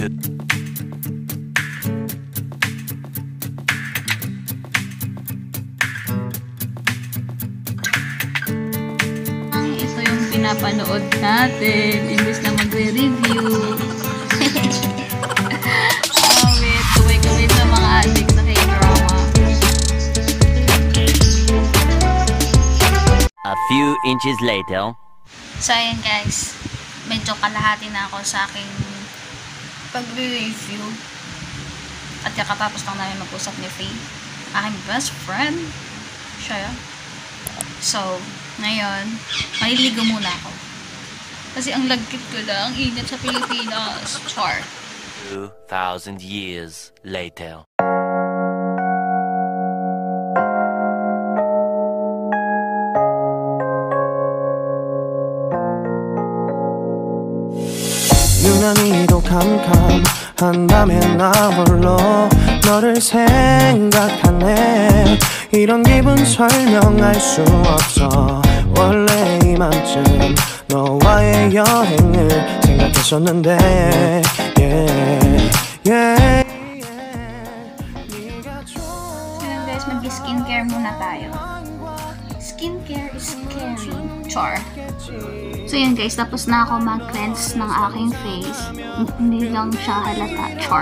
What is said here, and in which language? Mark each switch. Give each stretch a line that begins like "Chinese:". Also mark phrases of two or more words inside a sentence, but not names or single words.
Filipino: ito yung pinapanood natin. Imbes na magre-review. Wait. Kaway sa mga addict sa K-drama.
English: A few inches later.
Filipino: So, ayan guys. Medyo kalahati na ako sa aking pag-review. At kakatapos lang namin mag-usap ni Faye. Aking best friend. Siya. So, ngayon, maliligo muna ako. Kasi ang lagkit ko lang, ang init sa Pilipinas. Char.
English: 2,000 years later.
Korean: 유난히도 캄캄한 밤에 나 홀로 너를 생각하네. 이런 기분 설명할 수 없어. 원래 이맘쯤 너와의 여행을 생각했었는데
Filipino: So yun guys, mag-skincare muna tayo.
English: Skincare is caring. Char.
Filipino: So yun guys, tapos na ako mag-cleanse ng aking face. Hindi lang siya halata. Char.